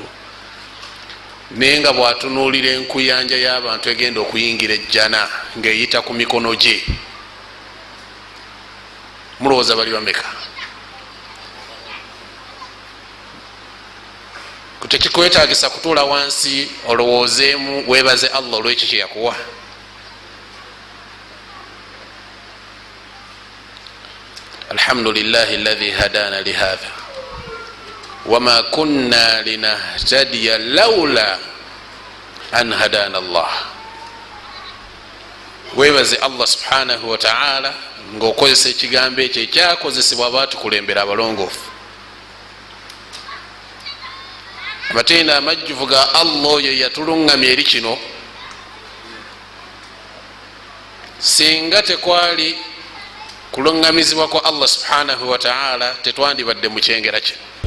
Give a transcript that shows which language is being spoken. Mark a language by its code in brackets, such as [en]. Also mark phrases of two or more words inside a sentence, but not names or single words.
[lg] Naye nga bwatunuulira enkuyanja y'abantu egenda okuyingira ejjana ng'eyita ku mikono gye, mulowooza bali bameka? tekikwetagisa kutuula wansi olowoozeemu webaze Allah olwekyo kyeyakuwa. [ar] الحمد لله الذي هدانا لهذا وما كنا لنهتدي لولا أن هدانا الله. [lg] webaze Allah [ar] سبحانه وتعالى [lg] ng'okozesa ekigambo ekyo ekyakozesebwa baatukulembera abalongoofu. amatenda amajjuvu ga Allah oyo yatulungamya eri kino, singa tekwali kulungamizibwa kwa Allah [ar] سبحانه وتعالى [lg] tetwandibadde mu kyengera kino.